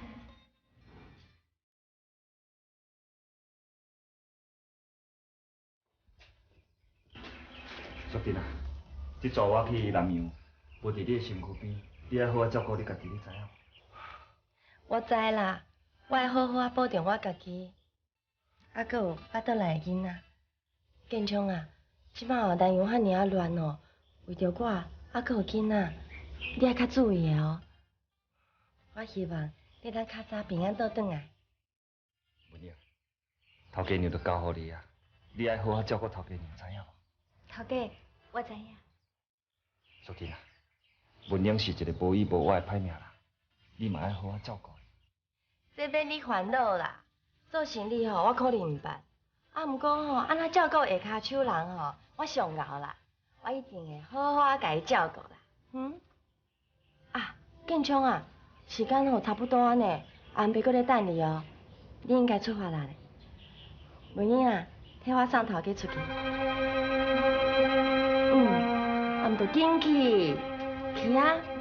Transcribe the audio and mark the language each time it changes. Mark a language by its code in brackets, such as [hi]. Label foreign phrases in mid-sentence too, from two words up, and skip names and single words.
[nan] 淑珍啊，这次我去南洋，无伫你的身躯边，你要好好照顾你家己，你知影无？我知啦，我会好好啊保重我家己，还佫有腹肚内的囡仔。建昌啊，即摆哦南洋遐尔啊乱哦，为着我啊佫有囡仔，你爱较注意的哦。我希望你通较早平安倒转来。文英，头家娘都交互你啊，你爱好好照顾头家娘，知影无？头家，我知影。淑珍啊，文英是一个无依无靠的歹命人，你嘛爱好好照顾伊。这免你烦恼啦，做生意吼我可能毋捌，啊毋过吼安怎照顾下骹手人吼，我上敖啦，我一定会好好啊甲伊照顾啦。啊，建昌啊，时间吼差不多啊呢，后壁搁咧等你哦，你应该出发啦。文英啊，替我送头家出去。啊毋着紧去，去啊！